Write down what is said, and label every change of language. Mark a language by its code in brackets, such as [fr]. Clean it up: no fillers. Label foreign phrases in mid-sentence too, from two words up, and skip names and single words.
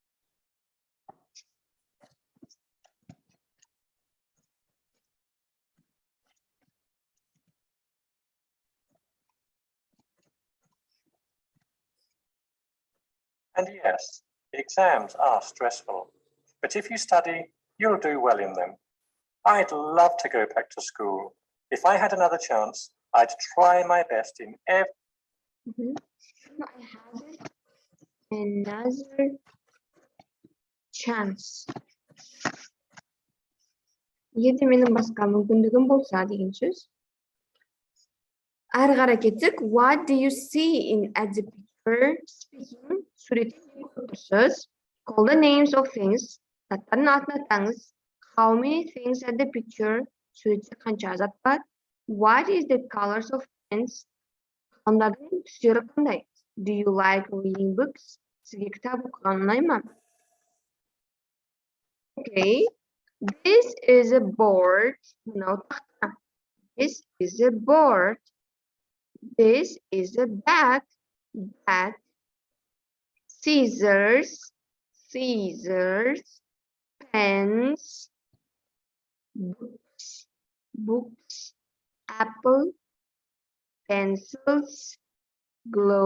[en] And yes, exams are stressful, but if you study, you'll do well in them. I'd love to go back to school. If I had another chance, I'd try my best in every. I had another chance. [kk] Егер де менің басқа мүмкіндігім болса деген сөз. Әрі қарай кеттік. [en] What do you see in at the picture? Speaking. [kk] Суретте көрсіз. [en] Call the names of things. [kk] Заттардың атын атаңыз. [en] How many things at the picture? [kk] Суретте қанша зат бар? [en] What is the colors of pens? [kk] Қаламдардың түстері қандай? [en] Do you like reading books? [kk] Сізге кітап оқыған ұнай ма? [en] Okay. This is a board. [kk] Мынау тақта. [en] This is a board. This is a bag. Bag. Scissors. Scissors. Pens. Books. Books. Apple. Pencils.